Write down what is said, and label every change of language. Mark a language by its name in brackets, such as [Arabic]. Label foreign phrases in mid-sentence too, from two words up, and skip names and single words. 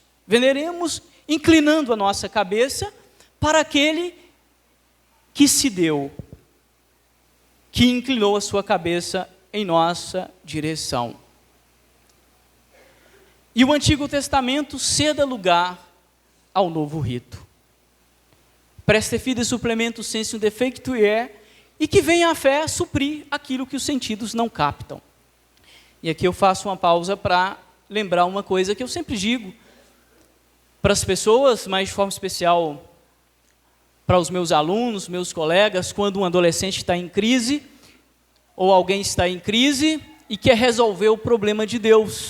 [Portuguese] Veneremos inclinando a nossa cabeça para aquele que se deu, que inclinou a sua cabeça em nossa direção. E o Antigo Testamento ceda lugar ao novo rito. [Latin] Preste fide supplemento sensu defectui [Portuguese] e que venha a fé suprir aquilo que os sentidos não captam. E aqui eu faço uma pausa para lembrar uma coisa que eu sempre digo para as pessoas, mas de forma especial para os meus alunos, meus colegas, quando um adolescente está em crise, ou alguém está em crise e quer resolver o problema de Deus.